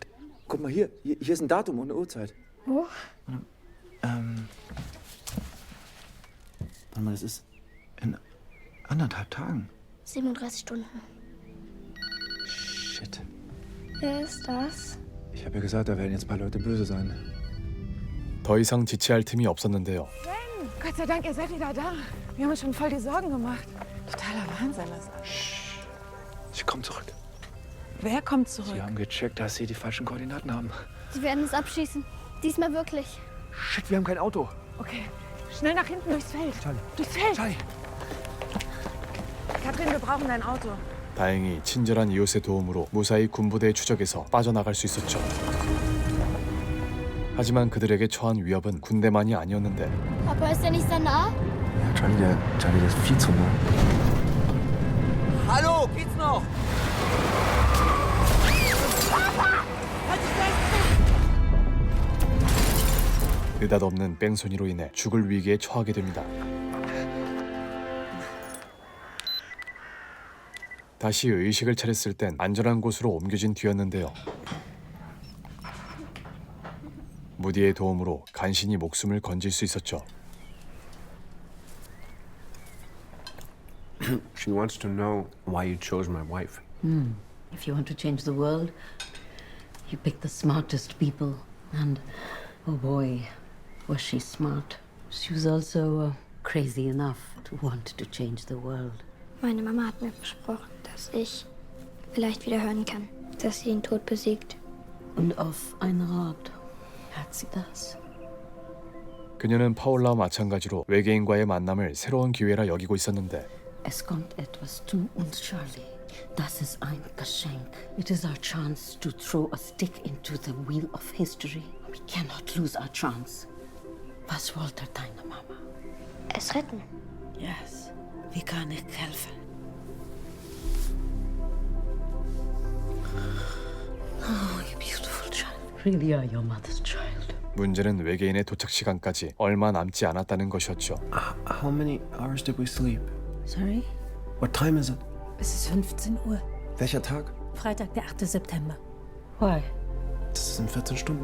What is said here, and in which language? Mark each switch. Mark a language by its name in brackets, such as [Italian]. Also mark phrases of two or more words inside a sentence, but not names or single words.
[German] Guck mal hier ist ein Datum und eine Uhrzeit. Wo? Warte mal, das ist in 1,5 Tagen. 37 Stunden. Shit. Wer ist das? Ich habe ja gesagt, da werden jetzt ein paar Leute böse sein. [Korean] 더 이상 지체할 틈이 없었는데요. [German] Sven, Gott sei Dank, ihr seid wieder da. Wir haben uns schon voll die Sorgen gemacht. Totaler Wahnsinn. Das Sie kommen zurück. Wer kommt zurück? Sie haben gecheckt, dass Sie die falschen Koordinaten haben. Sie werden es abschießen. Diesmal wirklich. Shit, wir haben kein Auto. Okay, schnell nach hinten durchs Feld. Charlie. Durchs Feld. Charlie. Katrin, wir brauchen dein Auto. [Korean] 다행히 친절한 이웃의 도움으로 무사히 군부대의 추적에서 빠져나갈 수 있었죠. 하지만 그들에게 처한 위협은 군대만이 아니었는데 [German] Papa, ist er nicht sehr nah? Charlie, das ist viel zu nah. Hallo, geht's noch? [Korean] 느닷없는 뺑소니로 인해 죽을 위기에 처하게 됩니다. 다시 의식을 차렸을 땐 안전한 곳으로 옮겨진 뒤였는데요. 무디의 도움으로 간신히 목숨을 건질 수 있었죠. [English] She wants to know why you chose my wife. If you want to change the world, you pick the smartest people. And, oh boy, was she smart. She was also crazy enough to want to change the world. [German] Meine Mama hat mir versprochen, dass ich vielleicht wieder hören kann, dass sie den Tod besiegt. Und auf ein Rat hat sie das. [Korean] 그녀는 파울라와 마찬가지로 외계인과의 만남을 새로운 기회라 여기고 있었는데 [German] Es kommt etwas zu uns, Charlie. Das ist ein Geschenk. [English] It is our chance to throw a stick into the wheel of history. We cannot lose our chance. [German] Was wollte deine Mama? Es retten. Yes. Wie kann ich helfen? [English] Oh, you beautiful child. Really are your mother's child. [Korean] 문제는 외계인의 도착 시간까지 얼마 남지 않았다는 것이었죠. [English] How many hours did we sleep? Sorry? What time is it? [German] Es ist 15 Uhr. Welcher Tag? Freitag, der 8. September. [English] Why? [German] Das sind 14 Stunden.